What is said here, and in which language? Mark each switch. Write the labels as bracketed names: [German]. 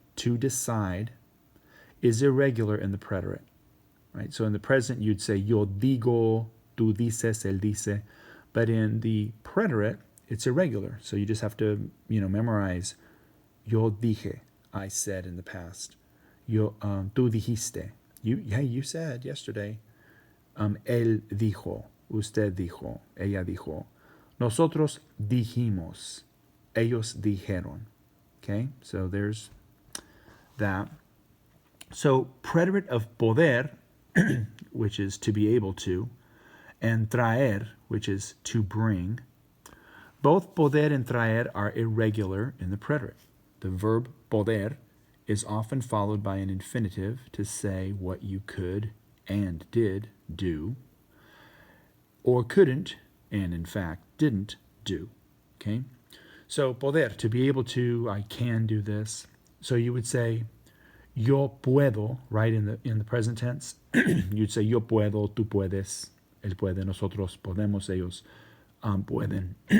[English] To decide is irregular in the preterite, right? So in the present, you'd say [Spanish] yo digo, tú dices, él dice. [English] But in the preterite, it's irregular. So you just have to, memorize [Spanish] yo dije, [English] I said in the past. [Spanish] Yo, tú dijiste. [English] You said yesterday. [Spanish] Él dijo, usted dijo, ella dijo. Nosotros dijimos, ellos dijeron. [English] Okay, so there's that. So preterite of poder, which is to be able to, and traer, which is to bring, both poder and traer are irregular in the preterite. The verb poder is often followed by an infinitive to say what you could and did do, or couldn't and in fact didn't do. Okay? So poder, to be able to, I can do this. So you would say [Spanish] yo puedo, [English] right, in the present tense. You'd say [Spanish] yo puedo, tú puedes, él puede, nosotros podemos, ellos pueden.